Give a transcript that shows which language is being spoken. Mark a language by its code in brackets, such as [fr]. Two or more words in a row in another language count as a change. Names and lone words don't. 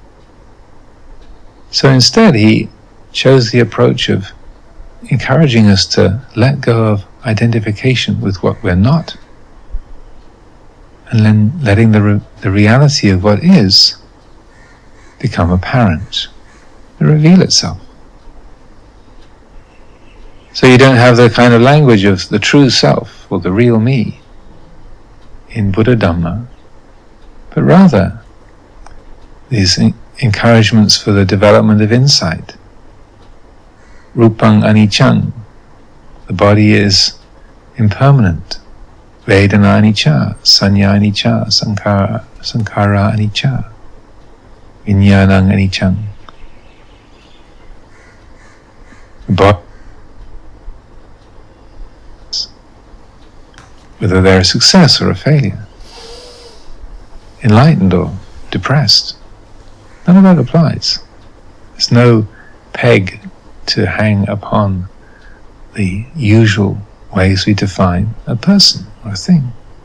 [en] So instead he chose the approach of encouraging us to let go of identification with what we're not, and then letting the reality of what is become apparent, reveal itself. So you don't have the kind of language of the true self or the real me in Buddha Dhamma, but rather these encouragements for the development of insight. [pi] Rupang anicchang, [en] the body is impermanent. [pi] Vedana anicca, sanya anicca, sankhara anicca, vijnanang aniccang. [en] Whether they're a success or a failure, enlightened or depressed, none of that applies. There's no peg to hang upon the usual ways we define a person or a thing.